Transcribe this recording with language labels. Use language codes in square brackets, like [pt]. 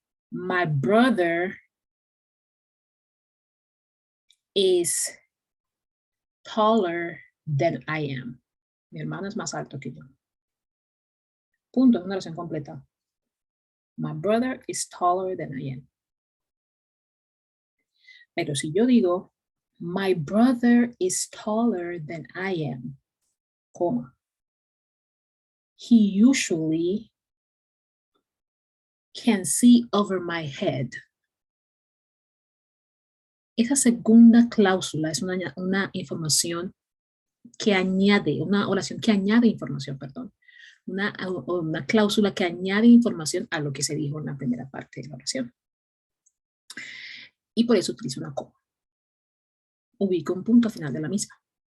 [en] My brother is taller than I am. [es] Mi hermano es más alto que yo. Punto, es una oración completa. [en] My brother is taller than I am. [es] Pero si yo digo, [en] my brother is taller than I am, [es] coma. [en] He usually can see over my head. [es] Esa segunda cláusula es una información que añade, una oración que añade información, perdón. Una cláusula que añade información a lo que se dijo en la primera parte de la oración. Y por eso utilizo una coma. Ubico un punto final de la misma.